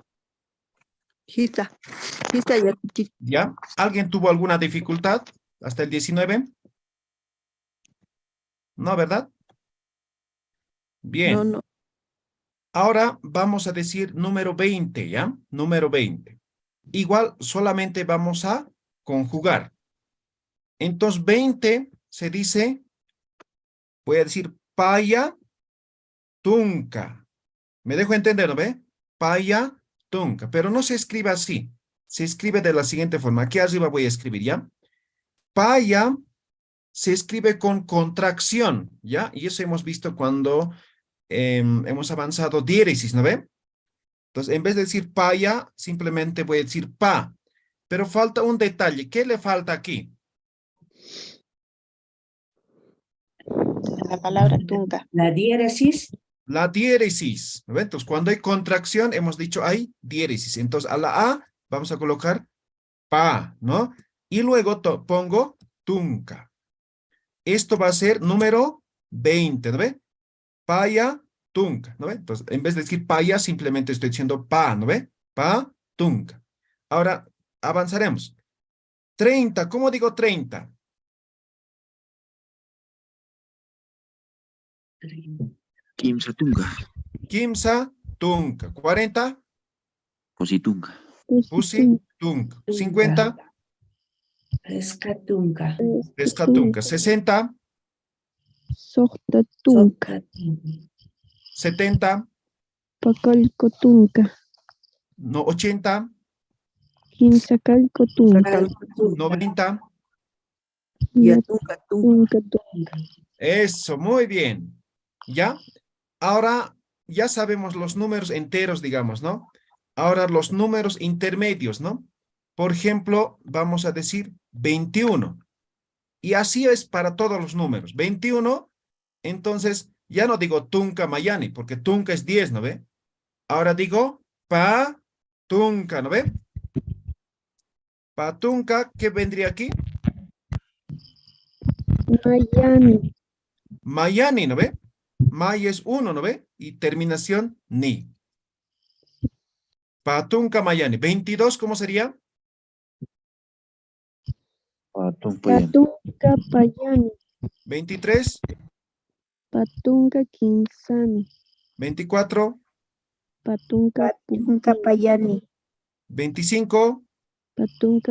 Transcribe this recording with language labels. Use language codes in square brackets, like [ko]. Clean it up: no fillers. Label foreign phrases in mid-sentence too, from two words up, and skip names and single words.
[ay] Hisa Yatichit. [es] ¿Ya? ¿Alguien tuvo alguna dificultad hasta el 19? No, ¿verdad? Bien. No. Ahora vamos a decir número 20, ¿ya? Número 20. Igual solamente vamos a conjugar. Entonces 20 se dice, voy a decir paya tunca. ¿Me dejo entender, no ve? [ay] Paya tunca. [es] Pero no se escribe así. Se escribe de la siguiente forma. Aquí arriba voy a escribir, ¿ya? Paya se escribe con contracción, ¿ya? Y eso hemos visto cuando hemos avanzado diéresis, ¿no ve? Entonces, en vez de decir paya, simplemente voy a decir pa. Pero falta un detalle. ¿Qué le falta aquí? La palabra Tunka. La diéresis. La diéresis, ¿no ve? Entonces, cuando hay contracción, hemos dicho hay diéresis. Entonces, a la A vamos a colocar pa, ¿no? Y luego pongo tunca. Esto va a ser número 20, ¿no ve? [ay] Paya, tunca, [es] ¿no ve? Entonces, en vez de decir paya, simplemente estoy diciendo pa, ¿no ve? [ay] Pa, tunca. [es] Ahora, avanzaremos. 30, ¿cómo digo 30? [ay] Kimsa Tunga. Kimsa, tunca. 40, Positunca. pusi, tunca. 50, Pescatunca. pescatunca. 60, Sohta tunka. Sohta tunca. [es] 70, [ay] Pakalko tunka. [es] no, 80, [ay] Kimsakalko tunka. [es] 90. [ay] Yatunka tunka. Tunka tunka. [es] Eso, muy bien. ¿Ya? Ahora ya sabemos los números enteros, digamos, ¿no? Ahora los números intermedios, ¿no? Por ejemplo, vamos a decir 21. Y así es para todos los números. 21, entonces ya no digo [ay] tunca mayani, [es] porque tunca es 10, ¿no ve? Ahora digo [ay] pa tunca, [es] ¿no ve? [ay] Pa tunca, [es] ¿qué vendría aquí? [ay] Mayani. Mayani, [es] ¿no ve? May es 1, ¿no ve? Y terminación ni. [ay] Patunca Mayani. [es] 22, ¿cómo sería? [ay] Patunka payani. [es] 23, [ay] Patunka kinsani. [es] 24, [ay] Patunka Patunka payani. [es] 25, [ay] Patunka